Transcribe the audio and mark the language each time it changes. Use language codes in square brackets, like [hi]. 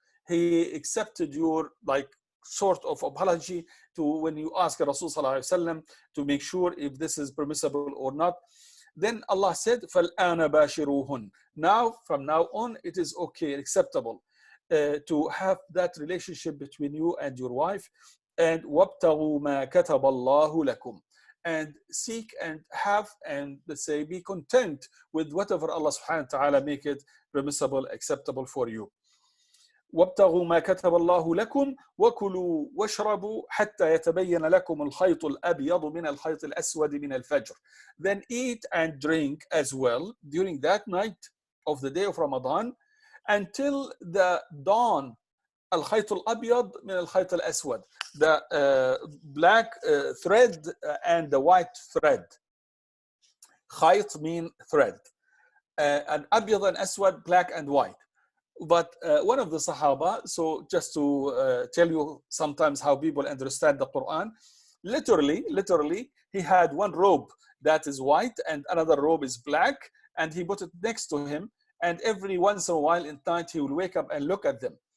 [en] He accepted your like sort of apology to when you ask Rasul sallallahu alaihi wasallam to make sure if this is permissible or not. Then Allah said, [ar] فَالْآنَ بَاشِرُوهُنْ. [en] Now, from now on, it is okay, acceptable to have that relationship between you and your wife. [ar] And وَابْتَغُوا مَا كَتَبَ اللَّهُ لَكُمْ. [en] And seek and have and let's say be content with whatever Allah subhanahu wa ta'ala make it permissible, acceptable for you. [ar] وابتغوا ما كتب الله لكم وكلوا واشربوا حتى يتبين لكم الخيط الأبيض من الخيط الأسود من الفجر. [en] Then eat and drink as well during that night of the day of Ramadan until the dawn. [ar] الخيط الأبيض من الخيط الأسود. [en] The black thread and the white thread. خيط mean thread. And أبيض and أسود, black and white. But one of the Sahaba, so just to tell you sometimes how people understand the Quran, literally, he had one robe that is white and another robe is black, and he put it next to him, and every once in a while in night he will wake up and look at them.